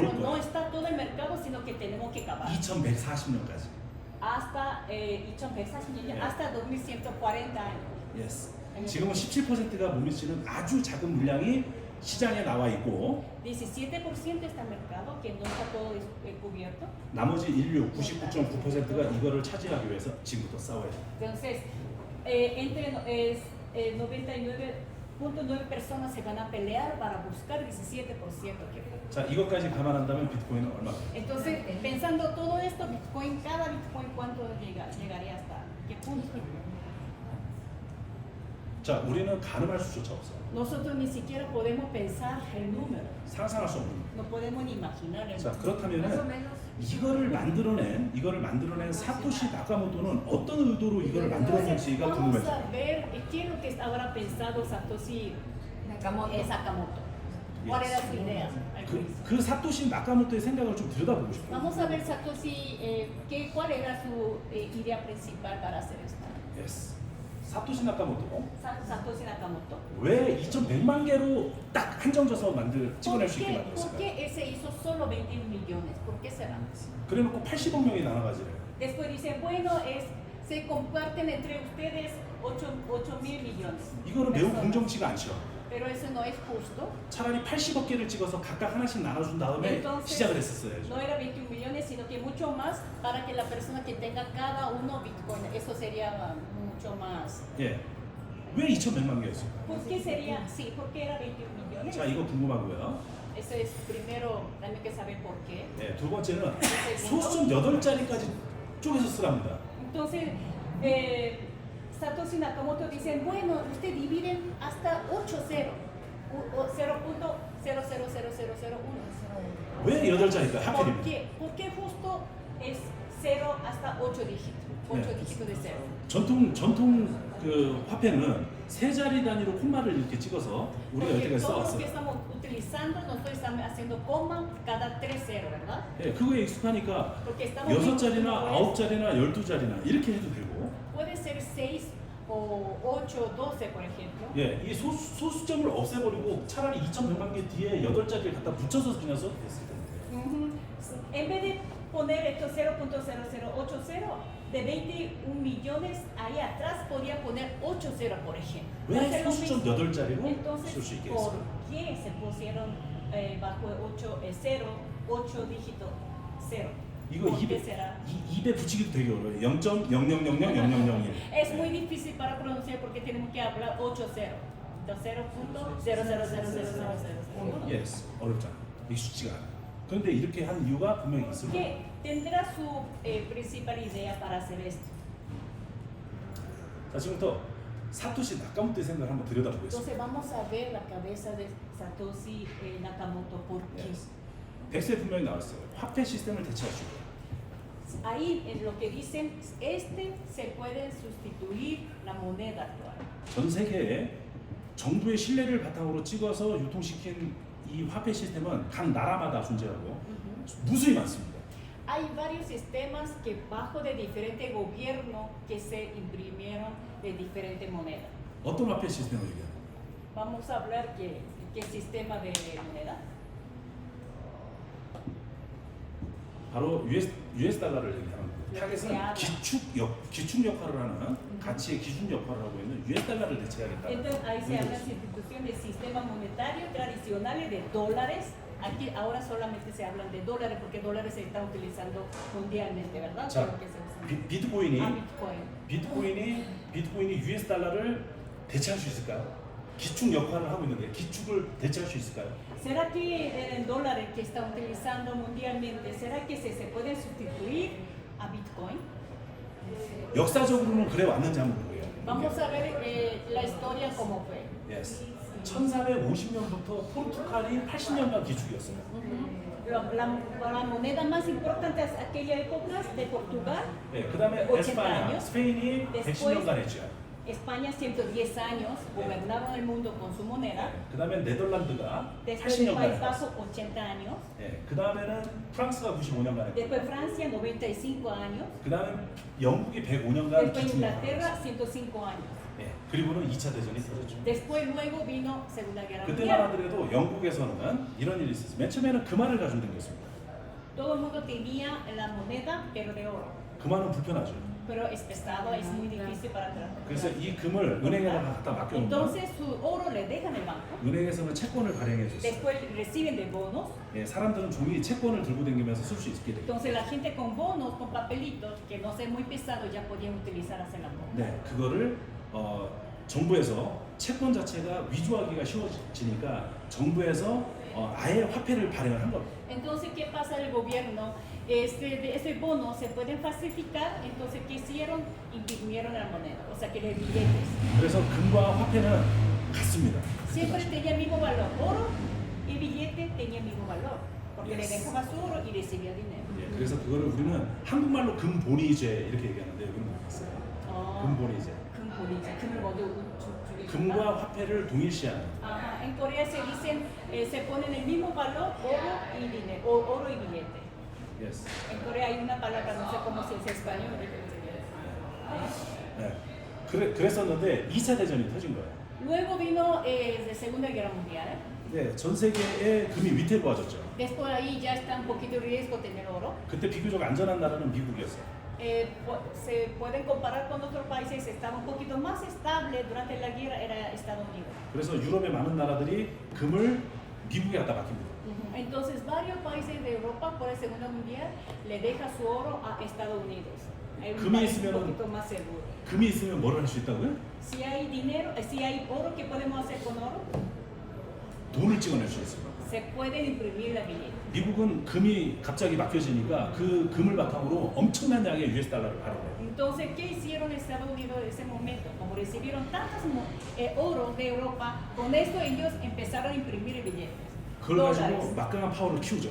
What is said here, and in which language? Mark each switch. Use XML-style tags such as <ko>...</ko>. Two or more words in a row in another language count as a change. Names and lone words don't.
<es>Pero no</es> <ko>거예요.</ko> <es>está todo el mercado, sino que tenemos que cavar.</es> <ko>2140년까지.</ko> <es>Hasta 2140 Yeah. hasta 2140 años. Yes.</es> <ko>지금은 17%가 못 미치는 아주 작은 물량이 시장에 나와 있고</ko> <es>17% está el mercado, que no está todo cubierto.</es> <ko>나머지 인류 99.9%가 이거를 차지하기 위해서 지금부터 싸워야 돼요.</ko> <es>Entonces, entre 99.9 personas se van a pelear para buscar 17% que falta.</es> <ko>자, 이것까지 감안한다면 비트코인은 얼마?</ko> <es>Entonces, pensando todo esto, Bitcoin, cada Bitcoin, ¿cuánto llegaría hasta qué punto?</es> <ko>자, 우리는 가늠할 수조차 없어요.</ko> <es>Nosotros ni siquiera podemos pensar el número,</es> <ko>상상할 수 없는.</ko> <es>no podemos ni imaginar el</es> <ko>자,</ko> <es>número.</es> <ko>그렇다면은 이거를 만들어낸 사토시 나카모토는 어떤 의도로 이거를</ko> <es>Entonces,</es> <ko>만들었는지가</ko> <es>vamos</es> <ko>궁금해요.</ko> <es>a ver qué es lo que habrá pensado Satoshi Sakamoto. ¿Cuál era su idea? al principio?</es> <ko>그 사토시 나카모토의 생각을 좀 들여다보고 싶어요.</ko> <es>Vamos a ver Satoshi, cuál era su idea principal para hacer esto. Yes.</es> <ko>사토시 나카모토 Satoshi Nakamoto. 왜 2,100만 개로 딱 한정져서 찍어낼 수 있게</ko> <es>¿Por</es> <ko>만들었을까요?</ko> <es>qué ese hizo solo 21 millones? ¿Por qué será?</es> <ko>그래놓고 80억 명이 나눠가지래요.</ko> <es>Después dice, bueno, se comparten entre ustedes 8 mil millones.</es> <ko>이거는 매우</ko> <es>personas.</es> <ko>공정치가 않죠.</ko> <es>Pero eso no es justo.</es> <ko>차라리 80억 개를 찍어서 각각 하나씩 나눠준 다음에</ko> <es>Entonces,</es> <ko>시작을 했었어야죠.</ko> <es>no era 21 millones, sino que mucho más para que la persona que tenga cada uno Bitcoin. Eso sería mucho más.</es> <ko>예. 왜 2,100만 개였을까요?</ko> <es>¿Por qué sería? Sí, ¿por qué era 21 millones?</es> <ko>자, 이거 궁금하고요.</ko> <es>Eso es primero, también que saber por qué.</es> <ko>네, 두 번째는 소수점 8자리까지 쪼개서 쓰랍니다.</ko> <es>Entonces, Satoshi Nakamoto dice, bueno, usted dividen hasta 8 0, 0.0000001.</es> <ko>왜 8자리일까요?</ko> <es>¿Por</es> <ko>하필이면.</ko> <es>qué? Porque justo es 0 hasta 8 dígitos. 8</es> <ko>네.</ko> <es>dígitos de 0.</es> <ko>전통 그 화폐는 세 자리 단위로 콤마를 이렇게 찍어서 우리가</ko> <es>Porque</es> <ko>여태까지</ko> <es>todo lo que</es> <ko>써왔어요.</ko> <es>estamos utilizando, nosotros estamos haciendo coma cada 3 0, ¿verdad?</es> <ko>예, 그거에 익숙하니까</ko> <es>Porque estamos</es> <ko>6자리나</ko> <es>viendo</es> <ko>9자리나 12자리나 이렇게 해도 되고</ko> <es>puede ser 6 o 8, 12, por ejemplo.</es> <ko>예, 이 소수점을 없애버리고 차라리 2,100만 개 뒤에 8자리를 갖다 붙여서 그냥 써도 됐을 텐데.</ko> <es>Ujú. En vez de poner estos 0.0080 de 21 millones, ahí atrás podría poner 80, por ejemplo.</es> <ko>왜</ko> <es>Hacer lo</es> <ko>소수점</ko> <es>mismo.</es> <ko>8자리로 쓸</ko> <es>Entonces,</es> <ko>수 있게</ko> <es>¿por</es> <ko>했어요?</ko> <es>qué se pusieron bajo 8 dígito 0?</es> <ko>이거</ko> <es>¿Por qué</es> <ko>입에,</ko> <es>será?</es> <ko>입에 붙이기도 되게 어려워요.</ko> <es>0.0000001. Es muy difícil para pronunciar porque tenemos que hablar 80. Entonces 0.0000001.</es> <ko>예스, 어렵잖아. 익숙지가 않아. 그런데 이렇게 한 이유가 분명히 있을 거예요.</ko> <es>¿Qué tendrá su principal idea para hacer esto?</es> <ko>자, 지금부터 사토시 나카모토의 생각을 한번 들여다보겠습니다.</ko> <es>Entonces vamos a ver la cabeza de Satoshi Nakamoto. ¿Por qué?</es> <ko>예스. 백스에 분명히 나왔어요. 화폐 시스템을 대체할 수 있다.</ko> <es>Ahí en lo que dicen, se puede sustituir la moneda actual.</es> <ko>전 세계에 정부의 신뢰를 바탕으로 찍어서 유통시킨 이 화폐 시스템은 각 나라마다 존재하고 무수히 많습니다.</ko> <es>Hay varios sistemas que bajo de diferentes gobiernos que se imprimieron de diferentes monedas.</es> <ko>어떤 화폐 시스템을 얘기하는</ko> <es>Vamos a hablar qué sistema de moneda.</es> <ko>바로 US 달러를 얘기하는 거예요. 타겟은 기축 역할을 하는 가치의 기준 역할을 하고 있는 US 달러를 대체하겠다.</ko> <es>Entonces ahí se habla de institución de sistemas monetarios tradicionales de dólares. Aquí ahora solamente se hablan de dólares porque dólares se están utilizando mundialmente, ¿verdad?</es> <ko>자,</ko> <es>Creo que se usan.</es> <ko>비트코인이 Bitcoin. 비트코인이 US 달러를 대체할 수 있을까요? 기축 역할을 하고 있는데 기축을 대체할 수 있을까요?</ko> <es>¿Será que el dólar que está utilizando mundialmente, será que se puede sustituir a Bitcoin?</es> <ko>역사적으로는 그래 왔는지 한번 보게요.</ko> <es>Vamos a ver la historia cómo fue. Yes.</es> <ko>1450년부터 포르투갈이 80년간 기축이었어요.</ko> <es>La moneda más importante de aquella época de Portugal,</es> <ko>네, 그다음에</ko> <es>80</es> <ko>에스파냐,</ko> <es>años.</es> <ko>스페인이 110년간 했죠.</ko> <es>España 110 años gobernaron el mundo con su moneda.</es> <ko>그다음에 네덜란드가</ko> <es>Después el</es> <ko>80년간</ko> <es>País</es> <ko>했어요.</ko> <es>Vasco 80 años.</es> <ko>네, 그다음에는 프랑스가 95년간 했고,</ko> <es>Después Francia 95 años.</es> <ko>그다음에 영국이 105년간</ko> <es>Después</es> <ko>기축을</ko> <es>Inglaterra</es> <ko>했어요.</ko> <es>105 años.</es> <ko>네, 그리고는 2차 대전이 터졌죠.</ko> <es>Después luego vino Segunda Guerra</es> <ko>그때만</ko> <es>Mundial.</es> <ko>하더라도 영국에서는 이런 일이 있었어요. 맨 처음에는 금화를 가지고 다녔습니다.</ko> <es>Todo el mundo tenía la moneda pero de oro.</es> <ko>금화는 불편하죠.</ko> <es>Pero es pesado, es muy difícil para tratar.</es> <ko>그래서 이 금을 은행에다가 갖다 맡겨놓으면</ko> <es>Entonces su oro le dejan en el banco.</es> <ko>은행에서는 채권을 발행해 줬어요.</ko> <es>Después reciben de bonos.</es> <ko>예, 사람들은 종이 채권을 들고 다니면서 쓸 수 있게 돼요.</ko> <es>Entonces la gente con bonos, con papelitos, que no sea muy pesado, ya podían utilizar hacer la moneda.</es> <ko>네, 그거를 정부에서 채권 자체가 위조하기가 쉬워지니까 정부에서 아예 화폐를 발행을 한 겁니다.</ko> <es>Entonces, ¿qué pasa el gobierno? De ese bono se pueden falsificar, entonces, ¿qué hicieron? Imprimieron la moneda, o sea, que los billetes.</es> <ko>그래서 금과 화폐는 같습니다.</ko> <es>Siempre tenía el mismo valor. Oro y billete tenían el mismo valor, porque le Yes. dejaba su oro y recibía dinero.</es> <ko>예, 그래서 그거를 우리는 한국말로 금본위제 이렇게 얘기하는데 여기는 모르겠어요. 금본위제. 금과 화폐를 동일시하는.</ko> <es>Ajá, en Corea se dicen, se ponen el mismo valor, oro y dinero, oro y billete. Yes. En Corea hay una palabra, no sé cómo se dice en español.</es> <ko>네. 그랬었는데 2차 대전이 터진 거예요.</ko> <es>Luego vino la Segunda Guerra Mundial.</es> <ko>네, 전 세계의 금이 위태로워졌죠.</ko> <es>Después ahí ya está un poquito en riesgo tener oro.</es> <ko>그때 비교적 안전한 나라는 미국이었어요.</ko> <es>Se pueden comparar con otros países, estaba un poquito más estable durante la guerra, era Estados Unidos.</es> <ko>그래서 유럽의 많은 나라들이 금을 미국에 갖다 맡깁니다.</ko> <es>Entonces varios países de Europa por la Segunda Mundial le deja su oro a Estados Unidos. Es un</es> <ko>금이</ko> <es>país un</es> <ko>있으면은</ko> <es>poquito más seguro.</es> <ko>금이 있으면 뭘 할 수 있다고요?</ko> <es>Si hay dinero, si hay oro, ¿qué podemos hacer con oro?</es> <ko>돈을 찍어낼 수 있어요.</ko> <es>Se pueden imprimir la billete.</es> <ko>미국은 금이 갑자기 막혀지니까 그 금을 바탕으로 엄청난 양의 US 달러를 발행해요.</ko> <es>Entonces, ¿qué hicieron Estados Unidos en ese momento? Como recibieron tantos oro de Europa, con esto ellos empezaron a imprimir billetes.</es> <ko>그걸 가지고</ko> <es>dólares.</es> <ko>막강한 파워를 키우죠.</ko>